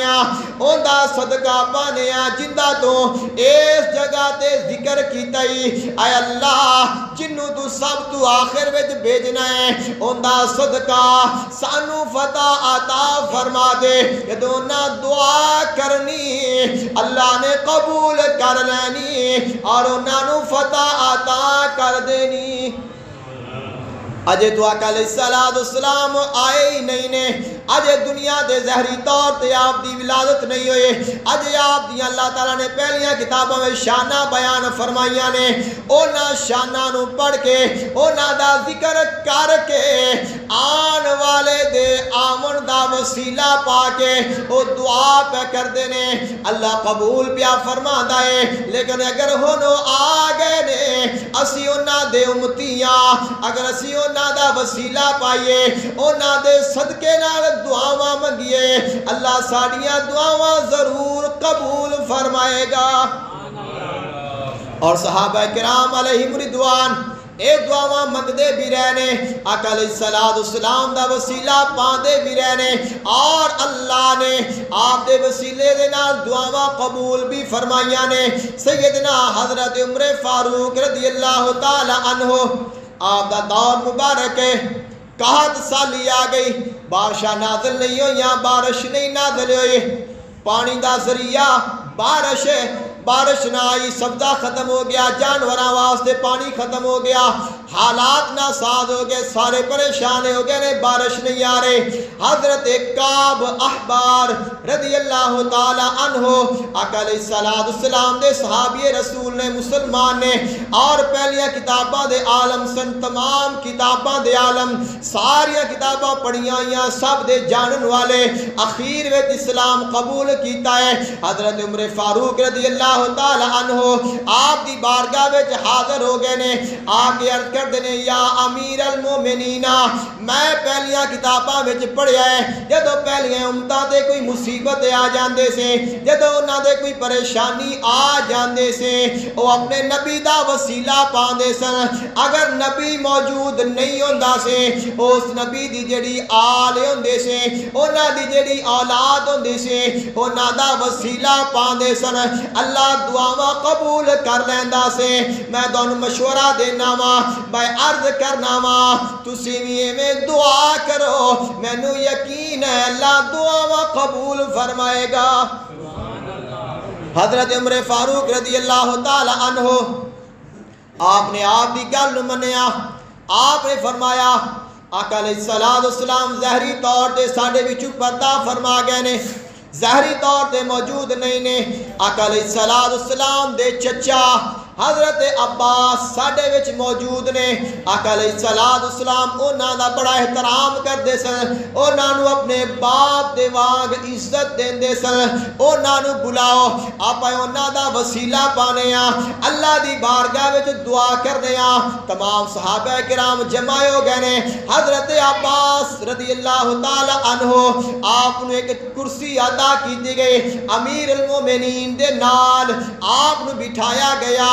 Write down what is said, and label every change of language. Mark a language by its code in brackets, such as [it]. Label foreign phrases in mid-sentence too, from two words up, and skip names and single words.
[pa] ہاں، اوندا صدقہ پانے ہاں جندا تو اس جگہ تے ذکر کیتا ہی، اے اللہ جنوں تو سب تو آخر وچ بھیجنا ہے اوندا صدقہ سانو فتح عطا فرما دے، جدوں نہ دعا کرنی اللہ نے قبول کر لینی اور انہاں نوں فتح عطا کر دینی۔ اجے تو آقا [ar] علیہ السلام [pa] آئے ہی نہیں نے، اجے دنیا دے ظاہری طور تے آپ دی ولادت نہیں ہوئے، اجے آپ دی اللہ تعالیٰ نے پہلیاں کتابوں میں شانہ بیان فرمائیاں نے، اونا شانہ نو پڑھ کے اونا دا ذکر کر کے آن والے دے آمن دا وسیلہ پا کے او دعا پہ کر دینے، اللہ قبول پیا فرما دائے، لیکن اگر ہونو آگے نے اسی اونا دے امتیاں، اگر اسی اونا دا وسیلہ پائیے، اونا دے صدقے نال دعاواں منگیے، اللہ ساڑیاں دعاواں ضرور قبول فرمائے گا۔ اور صحابہ کرام [ar] علیہم رضوان [pa] اے دعاواں منگدے بھی رہنے، آقا [ar] علیہ السلام [pa] دا وسیلہ پاندے بھی رہنے، اور اللہ نے آپ دے وسیلے دے نال دعاواں قبول بھی فرمائیاں نے۔ سیدنا حضرت عمر فاروق [ar] رضی اللہ تعالی عنہ [pa] آپ دا دور مبارک ہے، قحط سالی آ گئی، بارشاں نازل نہیں ہوئیاں، بارش نہیں نازل ہوئی، پانی دا ذریعہ بارش ہے، بارش نہ آئی، سبزہ ختم ہو گیا، جانوراں واسطے پانی ختم ہو گیا، حالات ناساز ہو گئے، سارے پریشان ہو گئے نے، بارش نہیں آ رہے۔ حضرت کعب احبار [ar] رضی اللہ تعالی عنہ [pa] آقا [ar] علیہ السلام [pa] دے صحابی رسول نے، مسلمان نے، اور پہلیاں کتاباں دے عالم سن، تمام کتاباں دے عالم، ساریاں کتاباں پڑھیاں ہوئیاں، سب دے جانن والے، اخیر وچ اسلام قبول کیتا ہے۔ حضرت عمر فاروق [ar] رضی اللہ تعالی عنہ [pa] آپ دی بارگاہ وچ حاضر ہو گئے نے، آپ کی عرض کر دینے [ar] یا امیر المومنین، [pa] میں پہلیاں کتاباں وچ پڑھیا ہے جدو پہلیاں امتاں دے کوئی مصیبت آ جاندے سے، جدو انہاں دے کوئی پریشانی آ جاندے سے، وہ اپنے نبی دا وسیلہ پاندے سن، اگر نبی موجود نہیں ہوندا سے اس نبی دی جڑی آل ہوندے سے، انہاں دی جڑی اولاد ہوندی سے، انہاں دا وسیلہ پاندے سن، اللہ دعاواں قبول کر لیندا سے۔ میں تانوں مشورہ دینا وا، میں عرض کرنا وا، تسی وی ایویں دعا کرو، مینوں یقین ہے اللہ دعاواں قبول فرمائے گا۔ حضرت عمر فاروق [ar] رضی اللہ تعالی عنہ [pa] آپ نے آپ دی گل منیا، آپ نے فرمایا آقا [ar] علیہ السلام [pa] ظاہری طور تے ساڈے وچوں پردہ فرما گئے نے، ظاہری طور تے موجود نہیں نے۔ آقا [ar] علیہ السلام [pa] دے چچا حضرت عباس ساڈے وچ موجود نے. آقا [ar] علیہ الصلوۃ والسلام [pa] انہاں دا بڑا احترام کردے سن, انہاں نو اپنے باپ دے وانگ عزت دیندے سن. انہاں نو بلاؤ, آپا انہاں دا وسیلہ پانے ہاں, اللہ دی بارگاہ وچ دعا کرنے ہاں. تمام صحابہ کرام جمع ہو گئے نے. حضرت عباس [ar] رضی اللہ تعالی عنہ [pa] آپ نو ایک کرسی عطا کیتی گئی, [ar] امیر المومنین [pa] دے نال آپ نو بٹھایا گیا.